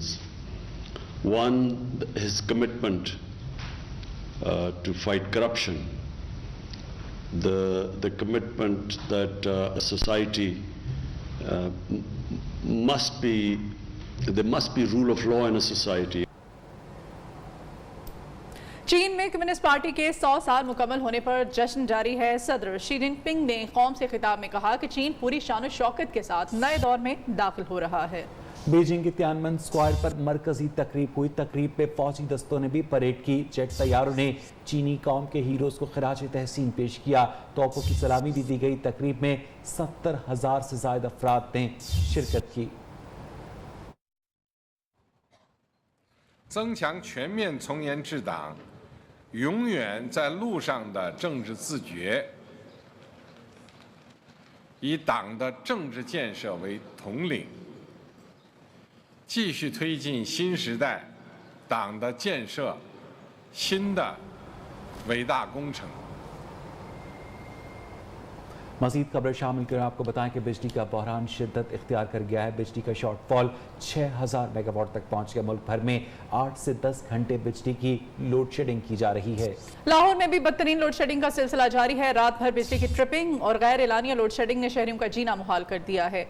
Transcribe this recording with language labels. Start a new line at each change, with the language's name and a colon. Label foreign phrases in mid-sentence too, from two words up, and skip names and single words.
English: One, his commitment to fight corruption, the commitment that a society there must be rule of law in a society.
Urdu: چین میں کمیونسٹ پارٹی کے 100 سال مکمل ہونے پر جشن جاری ہے. صدر شی جن پنگ نے قوم سے خطاب میں کہا کہ چین پوری شان و شوکت کے ساتھ نئے دور میں داخل ہو رہا ہے. بیجنگ کے تیانمن اسکوائر پر مرکزی تقریب ہوئی. تقریب پہ فوجی دستوں نے بھی پریڈ کی. جیٹ طیاروں نے چینی قوم کے ہیروز کو خراج تحسین پیش کیا. توپوں کی سلامی بھی دی گئی. تقریب میں 70,000 سے زائد افراد نے شرکت کی.
Chinese: 增强全面从严治党，永远在路上的政治自觉，以党的政治建设为统领，继续推进新时代党的建设新的伟大工程。
Urdu: مزید خبریں شامل کریں. آپ کو بتائیں کہ بجلی کا بحران شدت اختیار کر گیا ہے. بجلی کا
English: short fall
Urdu: 6000
English: mega watt
Urdu: تک پہنچ گیا. ملک بھر میں 8 سے 10 گھنٹے بجلی کی
English: load shedding
Urdu: کی جا رہی ہے. لاہور میں بھی بدترین
English: load shedding
Urdu: کا سلسلہ جاری ہے. رات بھر بجلی کی ٹرپنگ اور غیر اعلانیہ
English: load shedding
Urdu: نے شہریوں کا جینا محال کر دیا ہے.